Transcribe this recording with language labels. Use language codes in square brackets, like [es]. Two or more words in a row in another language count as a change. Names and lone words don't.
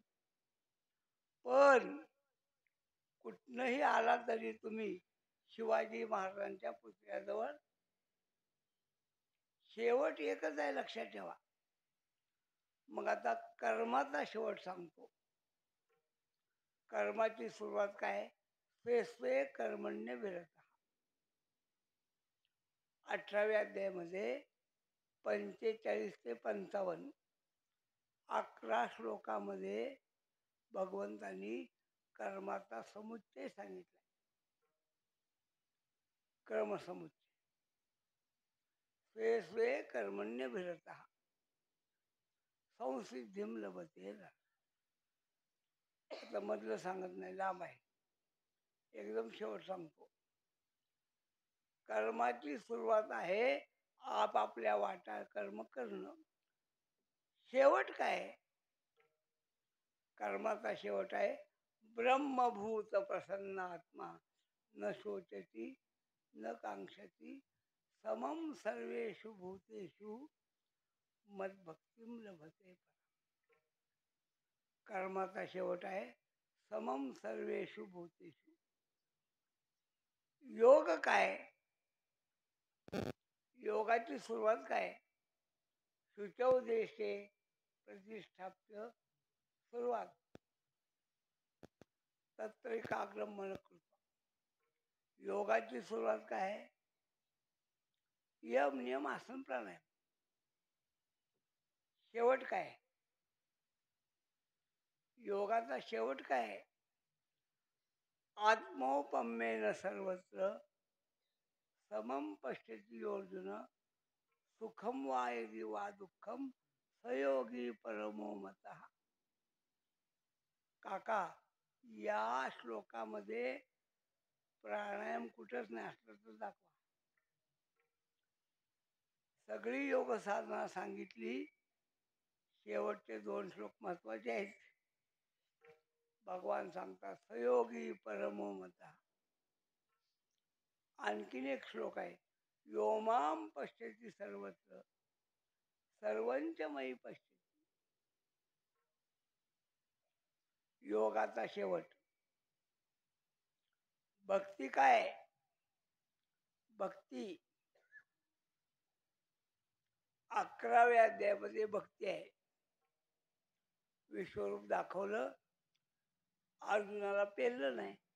[mr] पण कुठनंही आला तरी तुम्ही शिवाजी महाराजांच्या पुतळ्याजवळ शेवट एकच आहे. लक्षात ठेवा. मग आता कर्माचा शेवट सांगतो. कर्माची सुरुवात काय? [sa] स्वे स्वे कर्मण्य विरत. [mr] 18व्या अध्यायामध्ये 45 ते 55 11 श्लोकामध्ये भगवंतांनी कर्माचा समुच्चय सांगितला. कर्मसमुच्चय. [sa] स्वे स्वे कर्मण्य विरत संसिद्धिम लभते. [mr] आता मधलं सांगत नाही, लांब आहे. एकदम शेवट सांगतो. कर्माची सुरुवात आहे आपापल्या वाटा कर्म करणं. शेवट काय? कर्माचा शेवट आहे [sa] ब्रह्मभूत प्रसन्न आत्मा न शोचती न कांक्षती समम सर्वेषु भूतेषु मद्भक्तिम लभते. [mr] कर्माचा शेवट आहे [sa] समम सर्वेषु भूतेषु. [mr] योग काय? योगाची सुरुवात काय? [sa] शुचौदेशे प्रतिष्ठाप्य सुरुवात. तत्रैकाग्रम मन कृत्वा. [mr] योगाची सुरुवात काय आहे? यम नियम आसन प्राणायाम. शेवट काय? योगाचा शेवट काय? [sa] आत्मौपम्येन सर्वत्र समम पश्यति अर्जुन सुखम वा यदि वा दुःखम सयोगी परमो मतः. [mr] काका, या श्लोकामध्ये प्राणायाम कुठंच नाही, असलं तर दाखवा. सगळी योग साधना सांगितली, शेवटचे 2 श्लोक महत्वाचे आहेत. भगवान सांगतात [sa] सयोगी परमो मतः. [mr] आणखीन एक श्लोक आहे, [sa] योमाम पश्यति सर्वत्र सर्वंच मयी पश्यति. [mr] योगाचा शेवट. भक्ती काय? भक्ती 11व्या अध्यायामध्ये भक्ती आहे. विश्वरूप दाखवलं, अर्जुनाला पेरलं नाही.